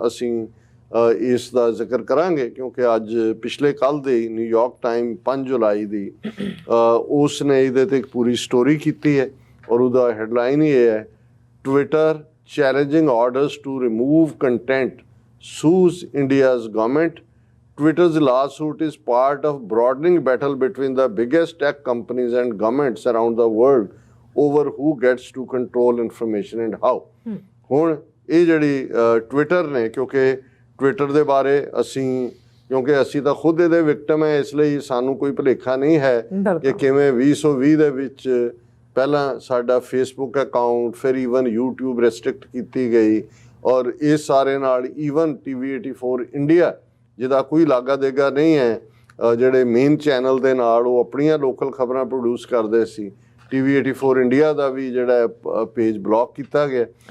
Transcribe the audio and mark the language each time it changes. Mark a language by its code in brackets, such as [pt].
[pa] ਅਸੀਂ ਇਸ ਦਾ ਜ਼ਿਕਰ ਕਰਾਂਗੇ ਕਿਉਂਕਿ ਅੱਜ ਪਿਛਲੇ ਕੱਲ੍ਹ ਦੀ ਨਿਊਯਾਰਕ ਟਾਈਮ 5 ਜੁਲਾਈ ਦੀ ਉਸ ਨੇ ਇਹਦੇ 'ਤੇ ਇੱਕ ਪੂਰੀ ਸਟੋਰੀ ਕੀਤੀ ਹੈ ਔਰ ਉਹਦਾ ਹੈਡਲਾਈਨ ਹੀ ਇਹ ਹੈ, [en] Twitter challenging orders to remove content sues India's government. Twitter's lawsuit is part of broadening battle between the biggest tech companies and governments around the world over who gets to control information and how. [pa] ਹੁਣ ਇਹ ਜਿਹੜੀ Twitter ਨੇ, ਕਿਉਂਕਿ Twitter ਦੇ ਬਾਰੇ ਕਿਉਂਕਿ ਅਸੀਂ ਤਾਂ ਖੁਦ ਇਹਦੇ ਵਿਕਟਮ ਹੈ, ਇਸ ਲਈ ਸਾਨੂੰ ਕੋਈ ਭੁਲੇਖਾ ਨਹੀਂ ਹੈ ਕਿ ਕਿਵੇਂ 2020 ਦੇ ਵਿੱਚ ਪਹਿਲਾਂ ਸਾਡਾ ਫੇਸਬੁੱਕ ਅਕਾਊਂਟ, ਫਿਰ ਈਵਨ YouTube ਰੈਸਟ੍ਰਿਕਟ ਕੀਤੀ ਗਈ ਔਰ ਇਸ ਸਾਰੇ ਨਾਲ ਈਵਨ TV84 ਇੰਡੀਆ ਜਿਹਦਾ ਕੋਈ ਲਾਗਾ ਦੇਗਾ ਨਹੀਂ ਹੈ, ਜਿਹੜੇ ਮੇਨ ਚੈਨਲ ਦੇ ਨਾਲ ਉਹ ਆਪਣੀਆਂ ਲੋਕਲ ਖਬਰਾਂ ਪ੍ਰੋਡਿਊਸ ਕਰਦੇ ਸੀ, TV84 ਇੰਡੀਆ ਦਾ ਵੀ ਜਿਹੜਾ ਪੇਜ ਬਲੌਕ ਕੀਤਾ ਗਿਆ।